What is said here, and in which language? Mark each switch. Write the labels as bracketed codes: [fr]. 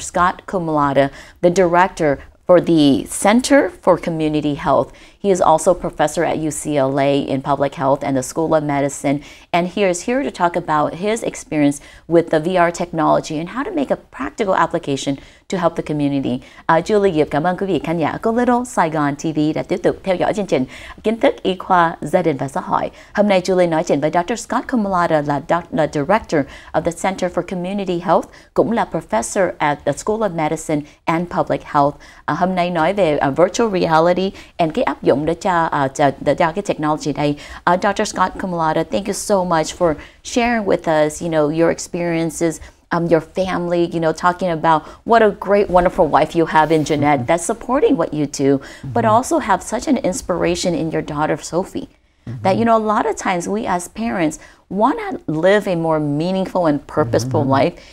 [en] Scott Comudala, the director for the Center for Community Health. He is also a professor at UCLA in public health and the School of Medicine, and he is here to talk about his experience with the VR technology and how to make a practical application to help the community. [vi] Julie Yip cảm ơn quý vị khán giả của Little Saigon TV đã tiếp tục theo dõi chương trình Kiến thức y khoa gia đình và xã hội. Hôm nay Julie nói chuyện với Dr. [en] Scott Comudala là Director of the Center for Community Health, [vi] cũng là [en] Professor at the School of Medicine and Public Health. [vi] Hôm nay nói về virtual reality and cái áp dụng để cho cái technology đây. [en] Dr. Scott Comudala, thank you so much for sharing with us, your experiences, your family, talking about what a great, wonderful wife you have in Jeanette that's supporting what you do, but also have such an inspiration in your daughter, Sophie. That, a lot of times we as parents want to live a more meaningful and purposeful life.